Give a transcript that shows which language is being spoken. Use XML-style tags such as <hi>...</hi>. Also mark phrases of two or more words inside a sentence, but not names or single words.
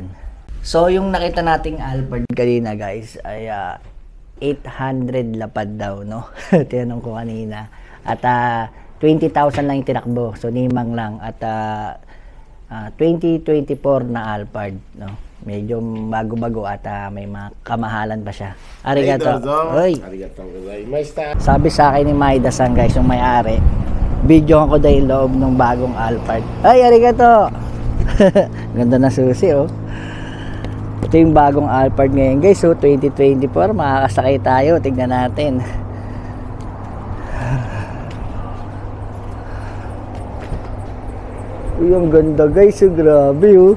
<tl>So yung nakita nating Alphard kanina guys ay 800 lapad daw, no? Tinanong ko kanina. At 20,000 lang yung tinakbo. So nimang lang. At 2024 na Alphard, no? Medyo bago-bago at may mga kamahalan pa siya. Arigato. Oy.</tl> <ja>ありがとうございました。</ja> <tl>Sabi sa akin ni Maida-san guys, yung may-ari, video ko dahil loob ng bagong Alphard. Ay, arigato! Ganda na susi, oh. Ito yung bagong Alphard ngayon guys, so 2024, makakasakay tayo. Tignan natin. Uy, ang ganda guys, oh, grabe, oh.</tl>